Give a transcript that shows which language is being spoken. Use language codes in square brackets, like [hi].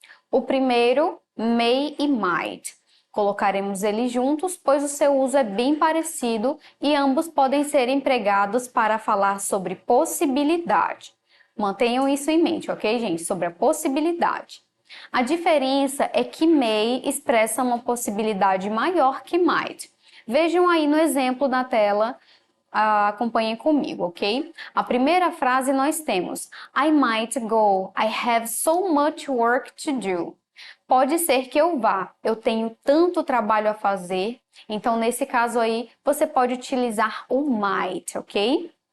[pt] O primeiro, may e might. Colocaremos eles juntos, pois o seu uso é bem parecido e ambos podem ser empregados para falar sobre possibilidade. Mantenham isso em mente, ok, gente? Sobre a possibilidade. A diferença é que may expressa uma possibilidade maior que might. Vejam aí no exemplo na tela, acompanhem comigo, ok? A primeira frase nós temos [en] I might go, I have so much work to do. [pt] Pode ser que eu vá, eu tenho tanto trabalho a fazer, então nesse caso aí você pode utilizar o might, ok?